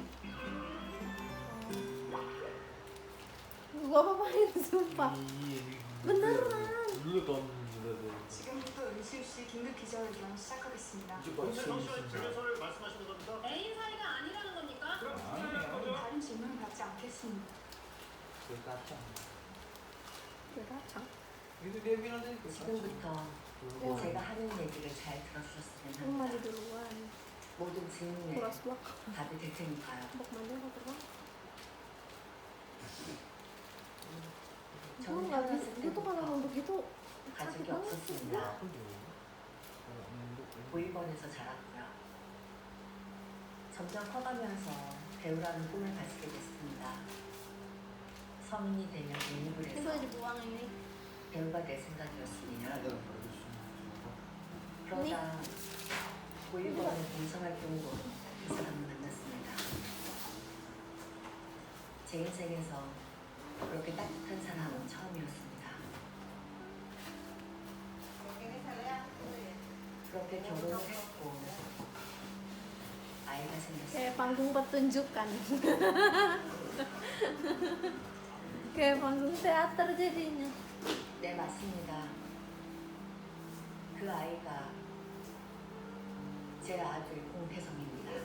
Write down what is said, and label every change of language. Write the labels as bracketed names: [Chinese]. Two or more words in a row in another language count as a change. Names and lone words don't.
[Indonesian] Gua apa-apain sumpah. beneran. Dulu tahun berapa? [Korean] 지금부터 은시우 씨 긴급 기자회견 시작하겠습니다. 애인 사이가 아니라는 겁니까? 다른 질문 받지 않겠습니다. [Indonesian] Kacang. [Korean] 그래가창. [Indonesian] Itu dia bilang tadi. [Korean] 지금부터 어. 제가 하는 얘기를 잘 들어주셨으면 한마디 합니다. [Indonesian] duluan. [Korean] 모든 질문에 [Indonesian] Kuras blok. [Korean] 답이 될 테니까요. [Indonesian] Blok mana kok terbang? Gue [Korean] 저는 [Indonesian] nggak [Korean] 태어났을 [Indonesian] bisa. Gue tuh kalau [Korean] 때부터 [Indonesian] nunduk gitu [Korean] 가족이 [Indonesian] sakit banget sih. [Korean] 없었습니다. [Indonesian] Aku juga. Kalau nunduk ini. [Korean] 보이번에서 자랐고요. 점점 커가면서 배우라는 꿈을 가지게 됐습니다. 성인이 되면 독립을 [Indonesian] Ini [Korean] 해서 [Indonesian] gue dibuang ini. [Korean] 배우가 될 생각이었습니다. [Indonesian] Ada bagus. [Korean] 그러다 보이번의 봉사활동으로 이 사람을 만났습니다. 제 인생에서 그렇게 따뜻한 사람은 처음이었습니다. 그렇게 결혼을 했고 아이가 생겼습니다. [Indonesian] Kayak panggung pertunjukan. Kayak panggung teater jadinya. [Korean] 네, 맞습니다. 그 아이가 제 아들 공태성입니다.